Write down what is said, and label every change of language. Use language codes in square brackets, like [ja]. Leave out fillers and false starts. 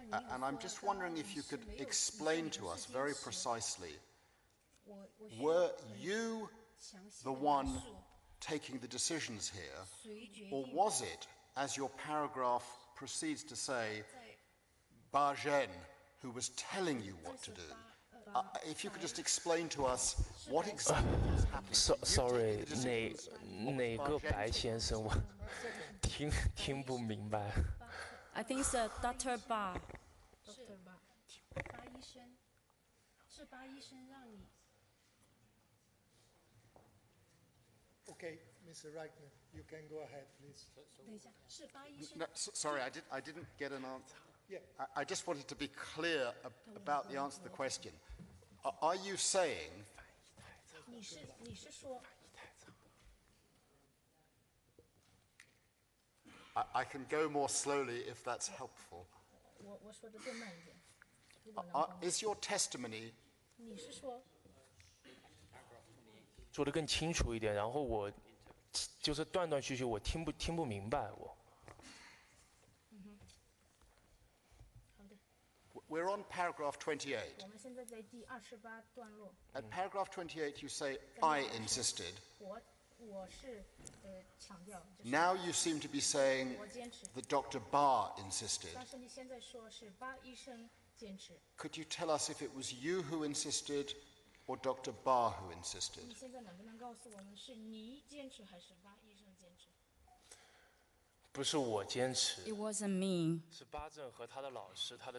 [en] And I'm just wondering if you could explain to us very precisely, were you the one taking the decisions here, or was it, as your paragraph proceeds to say, Bajen, who was telling you what to do? If you could just explain to us what exactly was happening. Sorry, [zh] 哪个白先生我听不明白。 [en] I think it's Dr. Ba. [zh] 是吧？巴医生，是巴医生让你。 [en] Okay, Mr. Reichner, you can go ahead, please. [zh] 等一下，是巴医生。 [en] No, sorry, I didn't get an answer. Yeah. I just wanted to be clear about the answer to the question. Are you saying [zh] 你是说 [en] I can go more slowly if that's helpful? [zh] 我说的更慢一点，如果能帮我 [en] Is your testimony [zh] 你是说说得更清楚一点，然后我就是断断续续，我听不明白我。 [en] We're on paragraph 28. [zh] 我们现在在第28段落， [en] At paragraph 28, you say, I insisted. [zh] 我是强调，就是 [en] Now you seem to be saying [zh] 我坚持， [en] that Dr. Barr insisted. [zh] 但是你现在说是巴医生坚持， [en] Could you tell us if it was you who insisted or Dr. Barr who insisted? [zh] 你现在能不能告诉我们是你坚持还是巴医生坚持？不是我坚持， [en] It wasn't me. [zh] 是巴正和他的老师，他的